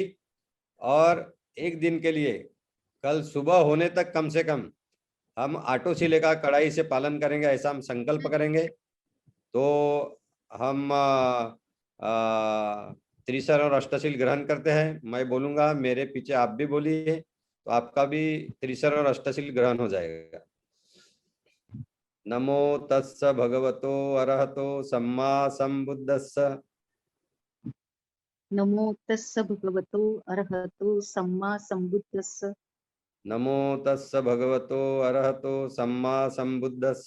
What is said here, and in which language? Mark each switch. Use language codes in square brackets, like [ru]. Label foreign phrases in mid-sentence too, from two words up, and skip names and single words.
[hi] और एक दिन के लिए कल सुबह होने तक कम से कम हम आटो से लेकर कड़ाई से पालन करेंगे, ऐसा हम संकल्प करेंगे। तो हम त्रिशरण और अष्टशील ग्रहण करते हैं। मैं बोलूंगा, मेरे पीछे आप भी बोलिए, तो आपका भी त्रिशरण और अष्टशील ग्रहण हो जाएगा। [pi] नमो तस्स भगवतो अरहतो सम्मा संबुद्धस्स। नमो तस्स भगवतो अरहतो सम्मा संबुद्धस्स। नमो तस्स भगवतो अरहतो सम्मा संबुद्धस्स।